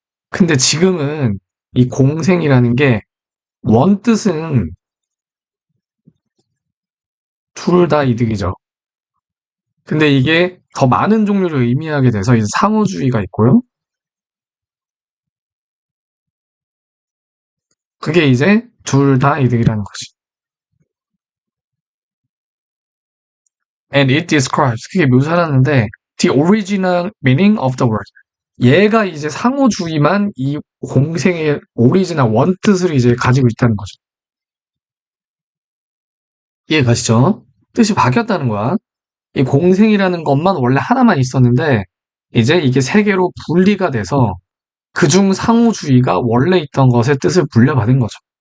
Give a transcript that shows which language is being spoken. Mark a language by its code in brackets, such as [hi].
[ko] 근데 지금은 이 공생이라는 게 원뜻은 둘 다 이득이죠. 근데 이게 더 많은 종류를 의미하게 돼서 이제 상호주의가 있고요. 그게 이제 둘 다 이득이라는 거지. [en] And it describes, [ko] 그게 묘사하는데 [en] the original meaning of the word. [ko] 얘가 이제 상호주의만 이 공생의 오리지널 원뜻을 이제 가지고 있다는 거죠. 이해 가시죠? 뜻이 바뀌었다는 거야. 이 공생이라는 것만 원래 하나만 있었는데 이제 이게 세 개로 분리가 돼서 그중 상호주의가 원래 있던 것의 뜻을 물려받은 거죠.